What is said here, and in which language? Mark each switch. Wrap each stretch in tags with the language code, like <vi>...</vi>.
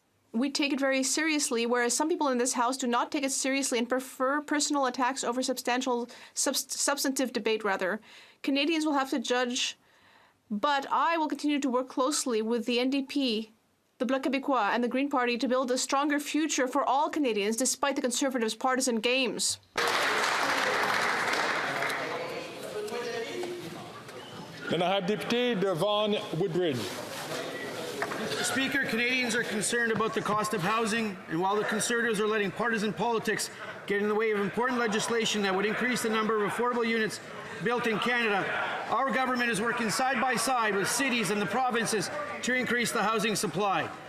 <en>We take it very seriously, whereas some people in this House do not take it seriously and prefer personal attacks over substantive debate, rather. Canadians will have to judge, but I will continue to work closely with the NDP, the Bloc Québécois, and the Green Party to build a stronger future for all Canadians, despite the Conservatives' partisan games.</en> <fr>L'honorable député de Vaughan Woodbridge.</fr> <en>Mr. Speaker, Canadians are concerned about the cost of housing, and while the Conservatives are letting partisan politics get in the way of important legislation that would increase the number of affordable units built in Canada, our government is working side by side with cities and the provinces to increase the housing supply.</en>